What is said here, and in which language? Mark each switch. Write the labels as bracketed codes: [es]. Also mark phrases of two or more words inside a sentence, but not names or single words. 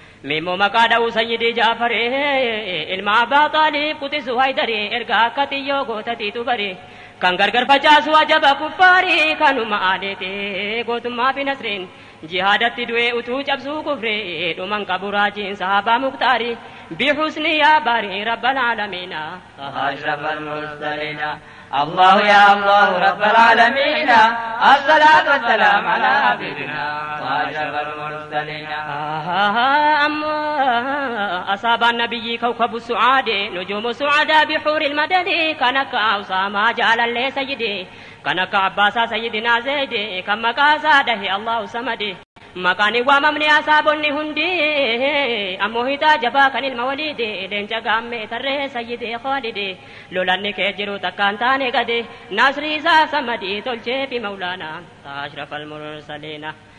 [om] Mimmoo maqaa dha'u Sayyidii Jaafaree ilma Abbaa Xaaliib quxisu Haydarii erga akka xiyyoo gootatiitu bare. Kan gargar facaasu ajaba kuffaarii kanuma adeete gootummaa fi nasriin. Jihaadatti du'ee utuu cabsuu kufree dhuman qabu raajiin sahabaa Muktaarii. [ar] بحسن يا باري رب العالمين. أشرف المرسلين. الله يا الله رب العالمين. الصلاة والسلام على حبيبنا وأشرف المرسلين. [om] Amma asaabaan nabiyyii kawkabu su'aade nujuumu su'aadaa bixuuril madadi kan akka Usaamaa jaalallee sayyidi kan akka abbaasaa sayyidinaa Zaydi kan maqaasaa dahi [ar] الله الصمد. [om] Maqaan hin waamamne asaabonni hundi ammoo hiitaa jabaa kan ilma waliidi leenca gaammee tarree sayyidee Khaalidi lolanni kee jiru takkaan taane gade nasri isaa samadii tolchee fi [ar] مولانا أشرف المرسلين.